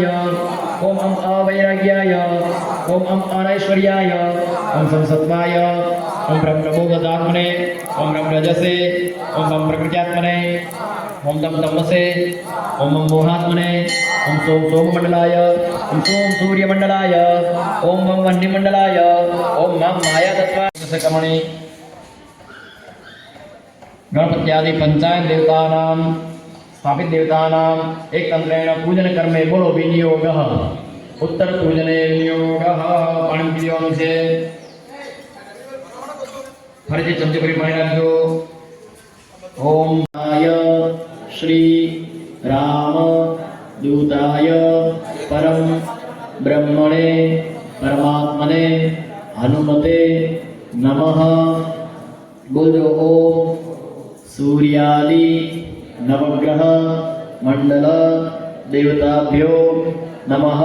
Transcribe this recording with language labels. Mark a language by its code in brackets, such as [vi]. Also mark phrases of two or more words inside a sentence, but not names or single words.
[sa] ओम अवैराग्याय ओम अनैश्वर्याय ओम संसत्वाय ओम ब्रह्मबोधात्मने ओम ब्रह्मरजसे ओम प्रकृत्यात्मने ओम दम तमसे ओम मोहात्मने ओम सोम सोममंडलाय ओम सोम सूर्यमंडलाय ओम वह्निमंडलाय ओम माया तत्त्वाकमणि गणपत्यादि पंचायत देवतानां स्थापित देवतानां एक तंत्रेण पूजन कर्मे बोलो विनियोगः. उत्तर पूजने विनियोगः. [gu] પાણી પી દેવાનું છે. ફરીથી ચમચી ભરી પાણી રાખજો. [sa] ओम श्री राम दूताय परम ब्रह्मणे परमात्मने हनुमते नमः. बोलो ओम सूर्यादि नवग्रह मंडल देवताभ्यो नमः.